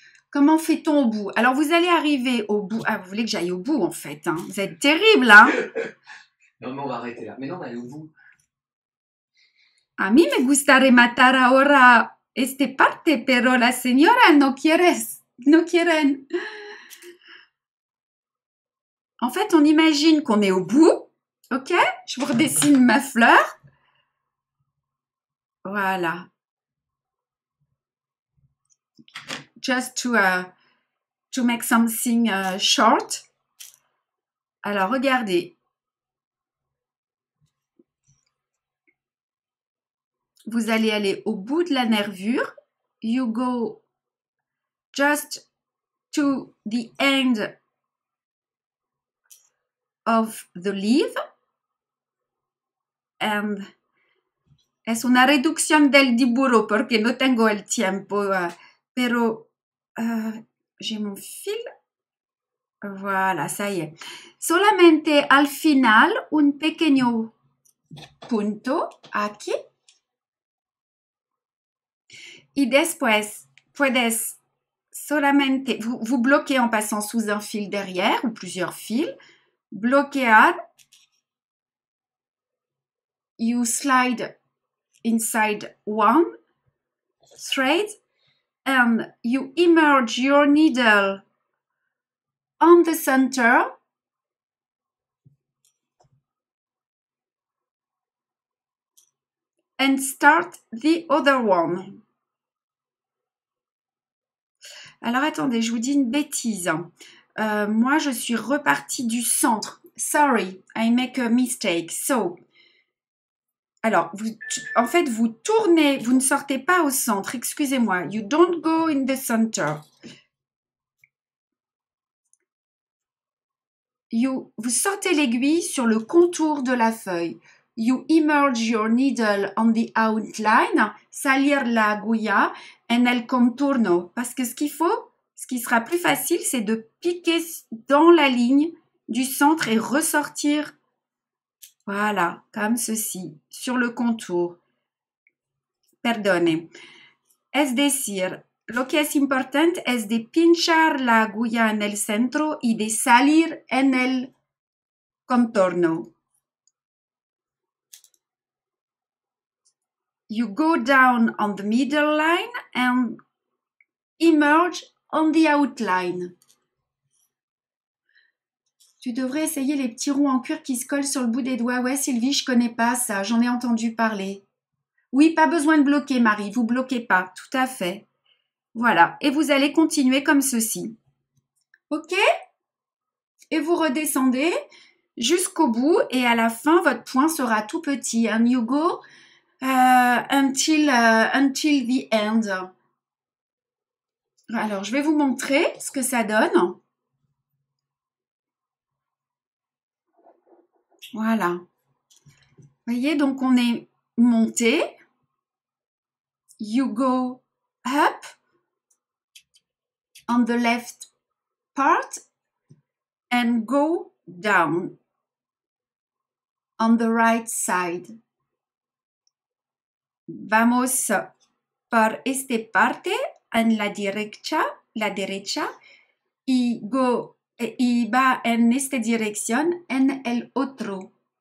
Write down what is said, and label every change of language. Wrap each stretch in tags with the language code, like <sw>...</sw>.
<fr>Comment fait-on au bout? Alors, vous allez arriver au bout. Ah, vous voulez que j'aille au bout, en fait. Hein. Vous êtes terrible, hein? Non, mais on va arrêter là. Mais non, on va aller au bout.</fr> <es>A mí me gustaría matar ahora este parte, pero la señora no quieren.</es> <fr>En fait, on imagine qu'on est au bout. Ok? Je vous redessine ma fleur. Voilà.</fr> <en>Just to make something short.</en> <fr>Alors, regardez. Vous allez aller au bout de la nervure.</fr> <en>You go just to the end of the leaf.</en> <es>And es una reducción del dibujo porque no tengo el tiempo.</es> <fr>Pero j'ai mon fil. Voilà, ça y est.</fr> <es>Solamente al final un pequeño punto aquí. Y después puedes solamente,</es> <fr>vous bloquez en passant sous un fil derrière ou plusieurs fils.</fr> <es>Bloquear.</es> <en>You slide inside one thread and you immerse your needle on the center and start the other one.</en> <fr>Alors attendez, je vous dis une bêtise. Moi, je suis repartie du centre.</fr> <en>Sorry, I make a mistake. So,</en> <fr>alors, en fait, vous tournez, vous ne sortez pas au centre. Excusez-moi.</fr> <en>You don't go in the center.</en> <fr>Vous sortez l'aiguille sur le contour de la feuille.</fr> <en>You immerse your needle on the outline,</en> <es>salir la agulla en el contorno.</es> <fr>Parce que ce qu'il faut, ce qui sera plus facile, c'est de piquer dans la ligne du centre et ressortir. Voilà, comme ceci, sur le contour.</fr> <es>Perdone. Es decir, lo que es importante es de pinchar la agulla en el centro y de salir en el contorno.</es> <en>You go down on the middle line and emerge on the outline.</en> <fr>Tu devrais essayer les petits ronds en cuir qui se collent sur le bout des doigts. Ouais, Sylvie, je connais pas ça, j'en ai entendu parler. Oui, pas besoin de bloquer, Marie, vous bloquez pas, tout à fait. Voilà, et vous allez continuer comme ceci. OK? Et vous redescendez jusqu'au bout et à la fin, votre point sera tout petit. And you go until the end. Alors, je vais vous montrer ce que ça donne. Voilà. Vous voyez, donc on est monté.</fr> <en>You go up on the left part and go down on the right side.</en> <es>Vamos por esta parte en la derecha y va en esta dirección en el otro.</es>